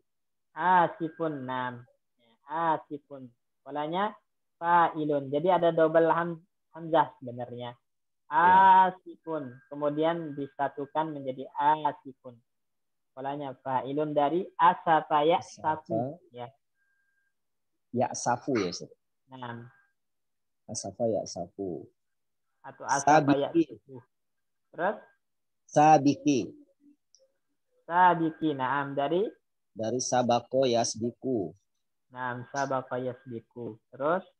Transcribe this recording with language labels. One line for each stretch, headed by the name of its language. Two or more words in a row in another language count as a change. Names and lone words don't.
Arabic: آسف. نعم. آسف.
Indonesian: Polanya fa'ilun. Jadi ada double hamzah sebenarnya.
Arabic: آسف.
Indonesian: Kemudian disatukan menjadi asifun. Polanya fa'ilun dari
Arabic: أسف يأسف.
Indonesian: Ya.
Arabic: يأسف يا أستاذ.
Indonesian: Nah.
Arabic: أسف يأسف.
Indonesian: Atau asafa
Arabic: سابق. يأسف. Terus سابق.
Indonesian: sabiki. Naam dari
Arabic: سبق يسبق. نعم سبق يسبق. Terus